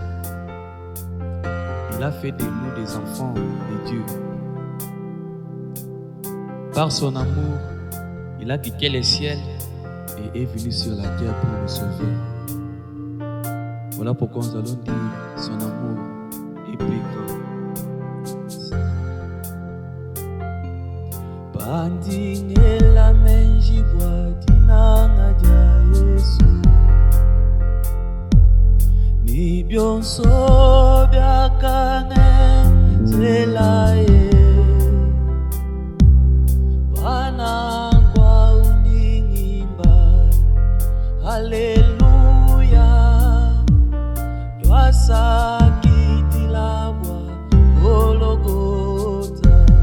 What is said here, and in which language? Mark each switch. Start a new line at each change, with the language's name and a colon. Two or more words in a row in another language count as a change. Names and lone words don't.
French: Il a fait de nous des enfants de Dieu. Par son amour, il a quitté les ciels et est venu sur la terre pour nous sauver. Voilà pourquoi nous allons dire son amour est plus grand.
Luba-Lulua: Bandingela menjibwa dinanga dia Yesu ni byonso byakane zelaye bana kwa uningimba haleluya twasakitilabwa Golgotha